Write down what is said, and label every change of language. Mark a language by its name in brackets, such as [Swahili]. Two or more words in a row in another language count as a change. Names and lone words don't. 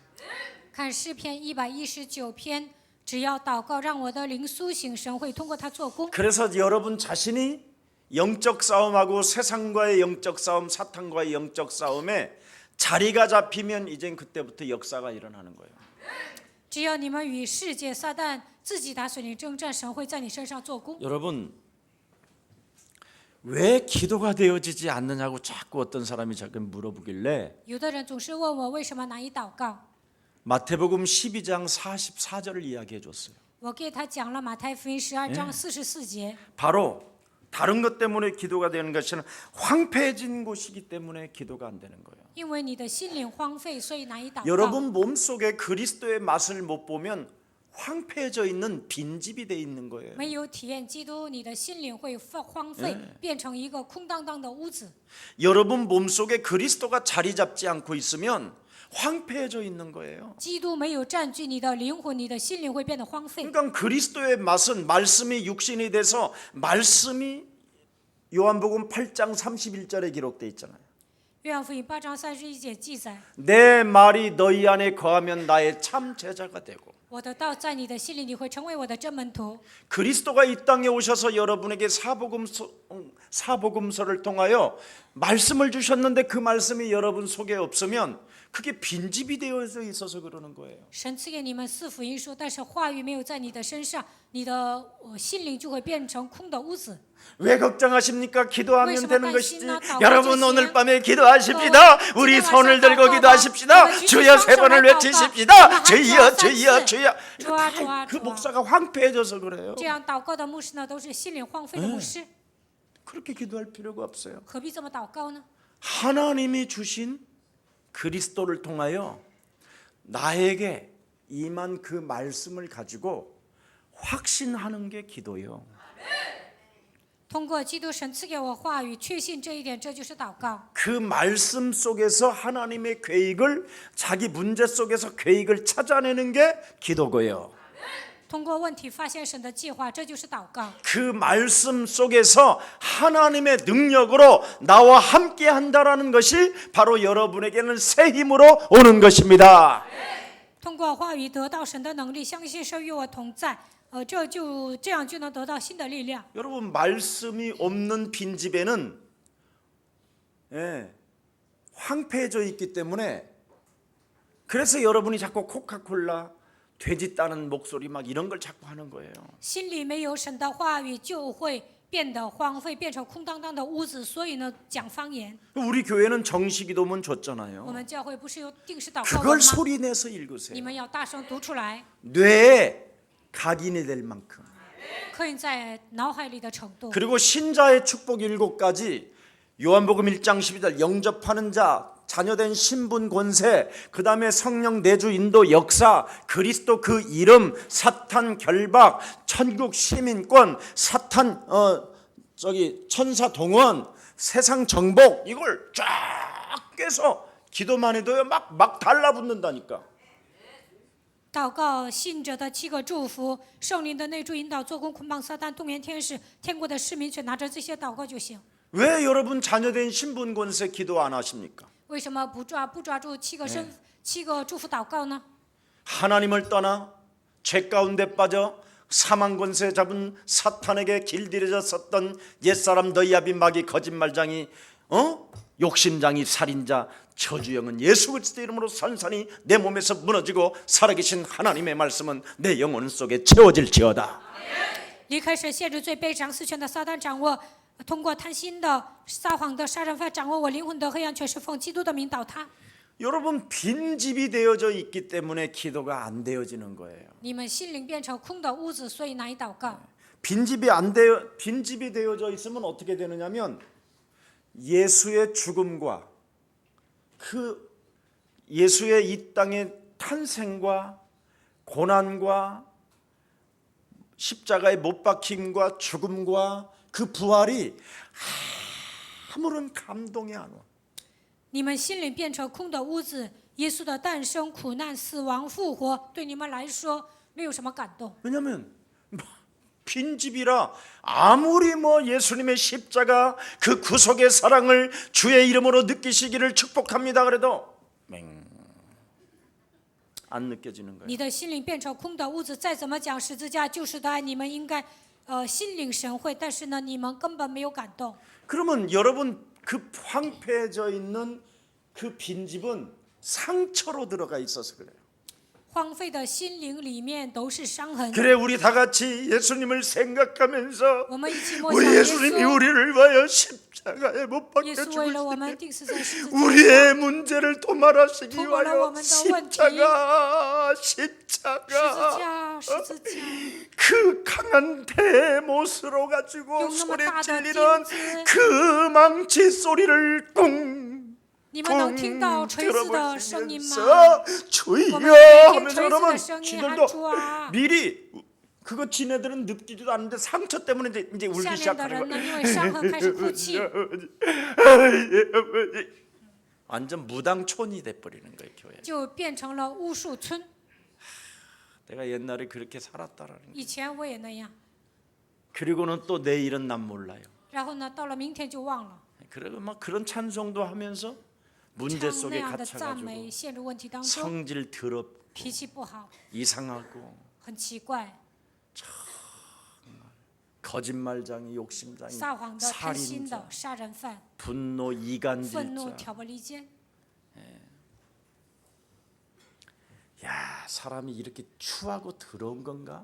[Chinese] 看诗篇119篇，只要祷告，让我的灵苏醒，神会通过它做工。 [Korean] 그래서 여러분 자신이 영적 싸움하고 세상과의 영적 싸움, 사탄과의 영적 싸움에 자리가 잡히면 이젠 그때부터 역사가 일어나는 거예요. [Chinese] 只要你们与世界、撒旦自己打属灵征战，神会在你身上做工。 [Korean] 여러분 왜 기도가 되어지지 않느냐고 자꾸 어떤 사람이 자꾸 물어보길래 [Chinese] 有的人总是问我为什么难以祷告， [Korean] 마태복음 12장 44절을 이야기해 줬어요. [Chinese] 我给他讲了马太福音12章44节。 [Korean] 바로 다른 것 때문에 기도가 되는 것은 황폐해진 곳이기 때문에 기도가 안 되는 거예요. [Chinese] 因为你的心灵荒废，所以难以祷告。 [Korean] 여러분 몸속에 그리스도의 맛을 못 보면 황폐해져 있는 빈집이 돼 있는 거예요. [Chinese] 没有体验基督，你的心灵会荒废，变成一个空荡荡的屋子。 [Korean] 여러분 몸속에 그리스도가 자리 잡지 않고 있으면 황폐해져 있는 거예요. [Chinese] 基督没有占据你的灵魂，你的心灵会变得荒废。 [Korean] 그러니까 그리스도의 맛은 말씀이 육신이 돼서 말씀이 요한복음 8장 31절에 기록돼 있잖아요. [Chinese] 约翰福音8章31节记载： [Korean] 내 말이 너희 안에 거하면 나의 참 제자가 되고 [Chinese] 我的道在你的心里，你会成为我的真门徒。 [Korean] 그리스도가 이 땅에 오셔서 여러분에게 사복음서를 통하여 말씀을 주셨는데 그 말씀이 여러분 속에 없으면 그게 빈집이 되어져 있어서 그러는 거예요. [Chinese] 神赐给你们四福音书，但是话语没有在你的身上，你的心灵就会变成空的屋子。 [Korean] 왜 걱정하십니까? 기도하면 되는 것이지. 당신은 여러분 [Chinese] 祷告 [Korean] 오늘 밤에 기도하십시다. 우리 손을 들고 기도하십시다. 주여 3번을 외치십시다. 주여 주여 주여. 그 목사가 황폐해져서 그래요. [Chinese] 这样祷告的牧师呢，都是心灵荒废的牧师， [Korean] 그렇게 기도할 필요가 없어요. [Chinese] 何必这么祷告呢？ [Korean] 하나님이 주신 그리스도를 통하여 나에게 임한 그 말씀을 가지고 확신하는 게 기도예요. [Chinese] 通过基督神赐给我话语，确信这一点，这就是祷告。 [Korean] 그 말씀 속에서 하나님의 계획을 자기 문제 속에서 계획을 찾아내는 게 기도고요. [Chinese] 通过问题发现神的计划，这就是祷告。 [Korean] 그 말씀 속에서 하나님의 능력으로 나와 함께 한다라는 것이 바로 여러분에게는 새 힘으로 오는 것입니다. [Chinese] 通过话语得到神的能力，相信神与我同在，这样就能得到新的力量。 [Korean] 여러분 말씀이 없는 빈집에는 황폐해져 있기 때문에 그래서 여러분이 자꾸 코카콜라 돼지 따는 목소리 막 이런 걸 자꾸 하는 거예요. [Chinese] 心里没有神的话语，就会变得荒废，变成空荡荡的屋子。所以呢，讲方言。 [Korean] 우리 교회는 정식기도문 [Chinese] 我 [Korean] 줬잖아요. [Chinese] 们教会不是有定时祷告 [Korean] 그걸 [Chinese] 文吗？ [Korean] 소리 내서 [Chinese] 你 [Korean] 읽으세요. [Chinese] 们要大声读出来， [Korean] 뇌에 각인이 될 만큼. [Chinese] 刻印在脑海里的程度。 [Korean] 그리고 신자의 축복 7가지 요한복음 1장 12절 영접하는 자 자녀된 신분 권세 그 다음에 성령 내주 인도 역사 그리스도 그 이름 사탄 결박 천국 시민권 사탄 천사 동원 세상 정복 이걸 쫙 깨서 기도만 해도요 막 달라붙는다니까. [Chinese] 祷告信者的7个祝福，圣灵的内助引导，做工捆绑撒旦，动员天使，天国的市民全拿着这些祷告就行。 [Korean] 왜 여러분 자녀된 신분 권세 기도 안 하십니까? [Chinese] 为什么不抓住7个祝福祷告呢？ [Korean] 하나님을 떠나 죄 가운데 빠져 사망 권세 잡은 사탄에게 길들여져 섰던 옛사람 너희아비 마귀 거짓말장이 욕심장이 살인자 저주영은 예수 그리스도 이름으로 산산이 내 몸에서 무너지고 살아계신 하나님의 말씀은 내 영혼 속에 채워질지어다. [Chinese] 离开神限制最卑长四权的撒旦掌握，通过贪心的撒谎的杀人犯掌握我灵魂的黑暗，却是奉基督的名倒塌。 [Korean] 여러분 빈집이 되어져 있기 때문에 기도가 안 되어지는 거예요. [Chinese] 你们心灵变成空的屋子，所以难以祷告。 [Korean] 빈집이 되어져 있으면 어떻게 되느냐면 예수의 죽음과 그 예수의 이 땅의 탄생과 고난과 십자가의 못 박힘과 죽음과 그 부활이 아무런 감동이 안 와. [Chinese] 你们心灵变成空的屋子，耶稣的诞生、苦难、死亡、复活，对你们来说没有什么感动。 [Korean] 왜냐하면 빈집이라 아무리 예수님의 십자가 그 구속의 사랑을 주의 이름으로 느끼시기를 축복합니다 그래도 안 느껴지는 거예요. [Chinese] 你的心灵变成空的屋子，再怎么讲十字架救赎的爱，你们应该心领神会，但是呢，你们根本没有感动。 [Korean] 그러면 여러분 그 황폐해져 있는 그 빈집은 상처로 들어가 있어서 그래요. [Chinese] 荒废的心灵里面都是伤痕。 [Korean] 그래 우리 다 같이 예수님을 생각하면서 [Chinese] 我们一起默 [Korean] 우리 [Chinese] 想耶 [Korean] 예수님이 [Chinese] 稣， [Korean] 우리를 위하여 십자가에 못 [Chinese] 耶 [Korean] 박혀 [Chinese] 稣为了我 [Korean] 죽으시니 [Chinese] 们钉死在十字架上， [Korean] 우리의 문제를 도말하시기 도말하 위하여 오면 더 십자가 [Chinese] 十字 [Korean] 십자가 [Chinese] 架，十字架， [Korean] 그 강한 대못으로 가지고 [Chinese] 용那么 [Korean] 소리 [Chinese] 大的 [Korean] 찔리는 [Chinese] 钉子， [Korean] 그 망치 소리를 꽁 [Chinese] 你们能听到锤子的声音吗？ [Korean] 들어보시면서 [Chinese] 我 [Korean] 주여 [Chinese] 们听锤 [Korean] 하면서 [Chinese] 子 [Korean] 여러분 [Chinese] 的声音，喊 [Korean] 지들도 [Chinese] 主啊！ [Korean] 미리 그거 지네들은 느끼지도 않는데 상처 때문에 이제 울기 [Chinese] 下面的 [Korean] 시작하는 [Chinese] 人呢， [Korean] 거야. [Chinese] 因为伤痕开始哭泣， 완전 무당촌이 돼버리는 거예요 교회. 就变成了巫术村。 [Korean] 내가 옛날에 그렇게 살았다라는 거. [Chinese] 以前我也那样， [Korean] 그리고는 또 내일은 난 몰라요. [Chinese] 然后呢，到了明天就忘了。 [Korean] 그리고 막 그런 찬송도 하면서 문제 [Chinese] 唱那 [Korean] 속에 [Chinese] 样的赞 [Korean] 갇혀가지고 [Chinese] 美，陷入问题当中， [Korean] 성질 더럽고 [Chinese] 脾气不好， [Korean] 이상하고 [Chinese] 很奇怪， [Korean] 거짓말장이 욕심장이 [Chinese] 撒谎的、贪心 [Korean] 살인자 [Chinese] 的、杀人犯、 [Korean] 분노 [Chinese] 愤怒、 [Korean] 이간질자. [Chinese] 挑拨离间。 [Korean] 야 사람이 이렇게 추하고 더러운 건가?